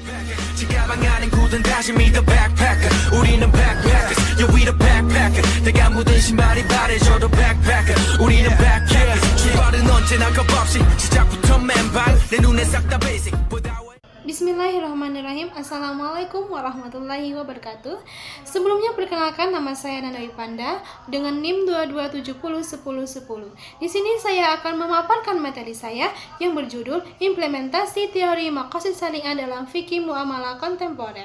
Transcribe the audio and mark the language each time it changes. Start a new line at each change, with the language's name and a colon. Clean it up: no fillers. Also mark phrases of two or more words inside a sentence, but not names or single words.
Korean: 지가방 안엔 굳은 다짐이
English: the backpacker
Korean: 우리는
English: backpackers yeah we the backpacker
Korean: 내가 묻은 신발이 바래져도 backpacker 우리는 backpackers 출발은 언제나 겁없이 시작부터 맨발 내 눈에 싹 다 basic
Arabic: بسم الله الرحمن الرحيم. السلام عليكم ورحمة الله وبركاته.
Indonesian: Sebelumnya perkenalkan, nama saya Nana Ipanda dengan NIM 22701010. Di sini saya akan memaparkan materi saya yang berjudul Implementasi Teori Maqasid Syariah dalam Fikih Muamalah Kontemporer.